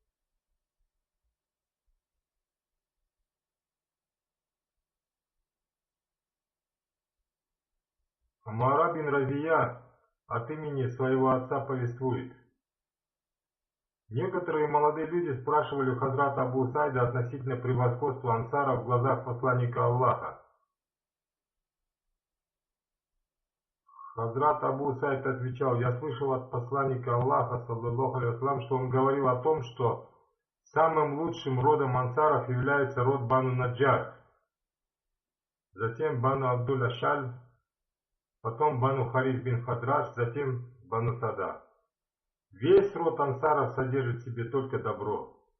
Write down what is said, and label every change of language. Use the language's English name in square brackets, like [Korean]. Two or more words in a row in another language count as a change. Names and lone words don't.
[Russian] Амара бин Разия от имени своего отца повествует: некоторые молодые люди спрашивали у Хазрата Абу Саида относительно превосходства ансара в глазах посланника Аллаха. Хазрат Абу Саид отвечал: я слышал от посланника Аллаха, [Arabic] صلى الله عليه وسلم, [Russian] что он говорил о том, что самым лучшим родом ансаров является род Бану Наджар, затем Бану Абдуль-Ашаль, потом Бану Харис бин Хадраш, затем Бану Сада. Весь род ансаров содержит в себе только добро.